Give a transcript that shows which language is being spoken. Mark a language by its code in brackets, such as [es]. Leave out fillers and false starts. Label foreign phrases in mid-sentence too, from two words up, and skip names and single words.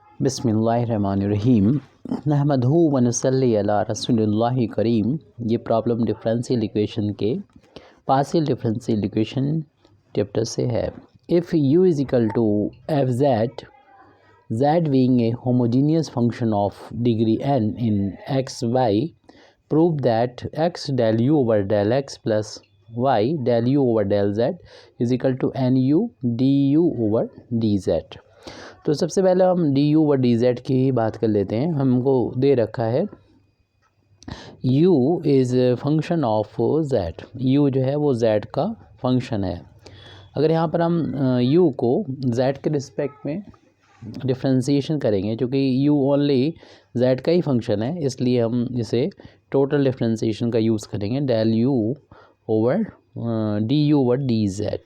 [ar] بسم الله الرحمن الرحيم نحمده ونصلي على رسوله الكريم. [hi] ये [en] problem differential equation [hi] के [en] partial differential equation chapter [hi] से है। [en] if u is equal to f z being a homogeneous function of degree n in x y, prove that x del u over del x plus y del u over del z is equal to nu du over dz। [hi] तो सबसे पहले हम [en] du [hi] व [en] dz [hi] की ही बात कर लेते हैं। हमको दे रखा है [en] u is function of z. [hi] u जो है वो z का फंक्शन है। अगर यहाँ पर हम u को z के रिस्पेक्ट में डिफ्रेंसीशन करेंगे, क्योंकि u ओनली z का ही फंक्शन है, इसलिए हम इसे [en] total differentiation [hi] का यूज़ करेंगे, [en] del u over d u over d z.